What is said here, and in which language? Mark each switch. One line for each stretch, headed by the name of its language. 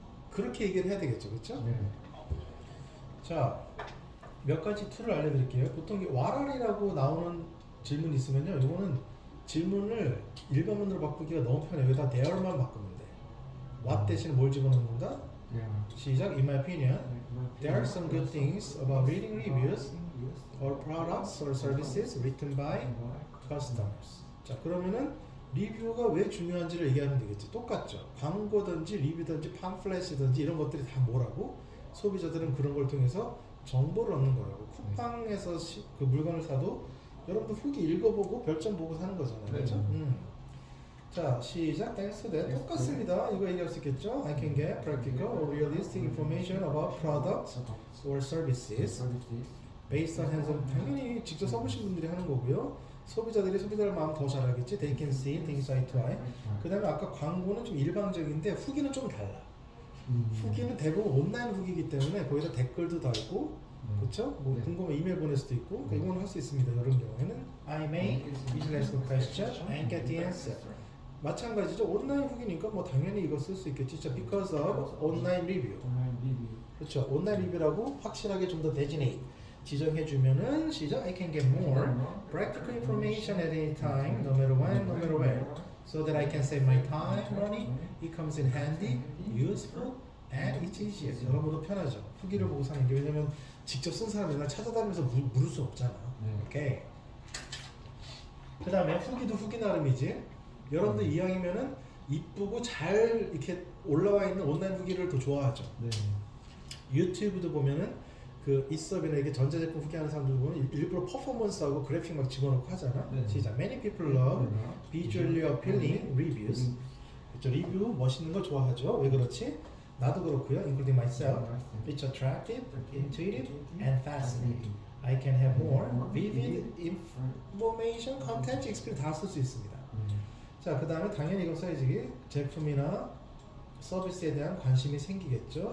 Korean: 그렇게 얘기를 해야 되겠죠, 그렇죠? 자, 몇 가지 툴을 알려드릴게요. 보통 와랄이라고 나오는 질문이 있으면요, 이거는 질문을 일반문으로 바꾸기가 너무 편해요. 여기다 there만 바꾸면 돼. what 대신 뭘 집어넣는다? 시작.
English: In my opinion, there are some good things about reading reviews or products or services written by customers.
Korean: 자, 그러면은 리뷰가 왜 중요한지를 얘기하면 되겠지. 똑같죠. 광고든지 리뷰든지 팜플렛이든지 이런 것들이 다 뭐라고? 소비자들은 그런 걸 통해서 정보를 얻는 거라고. 쿠팡에서 그 물건을 사도 여러분들 후기 읽어보고 별점 보고 사는 거잖아요. 그렇죠? 자, 시작.
English: Thanks to that.
Korean: 똑같습니다. 이거 얘기할 수 있겠죠?
English: I can get practical or realistic information about products or services based on hands-on.
Korean: 당연히 직접 써보신 분들이 하는 거고요. 소비자들이 소비자를 마음 더 잘 알겠지.
English: They can see things eye to eye.
Korean: 그 다음에 아까 광고는 좀 일방적인데 후기는 좀 달라. 후기는 대부분 온라인 후기이기 때문에 거기다 댓글도 달고 그렇죠? 뭐 궁금해 이메일 보낼 수도 있고 그러니까 이건 할 수 있습니다. 이런 경우에는
English: I may easily ask a question and get the answer.
Korean: 마찬가지죠. 온라인 후기니까 뭐 당연히 이거 쓸 수 있겠지.
English: 진짜 because of online review.
Korean: 그렇죠. 온라인 리뷰라고 확실하게 좀 더 designate 지정해주면은 시작.
English: I can get more practical information at any time, no matter when, no matter where. so that I can save my time, money. It comes in handy, useful, and it's easier.
Korean: 여러모로 편하죠. 후기를 보고 사는 게 왜냐면 직접 쓴 사람이 날 찾아다니면서 물을 수 없잖아. 오케이. 그 다음에 후기도 후기 나름이지. 여러분들 이왕이면은 이쁘고 잘 이렇게 올라와 있는 온라인 후기를 더 좋아하죠. 네. 유튜브도 보면은 그 이섭이나 이게 전자제품 후기하는 사람들 보면 일부러 퍼포먼스하고 그래픽 막 집어넣고 하잖아. 네. 시작.
English: Many people love visually appealing reviews.
Korean: 그렇죠. 리뷰 멋있는 거 좋아하죠. 왜 그렇지? 나도 그렇고요.
English: Including myself. It's attractive, intuitive, and fascinating. I can have more vivid information, content, experience
Korean: 다 쓸 수 있습니다. 자, 그 다음에 당연히 이거 써야지. 제품이나 서비스에 대한 관심이 생기겠죠.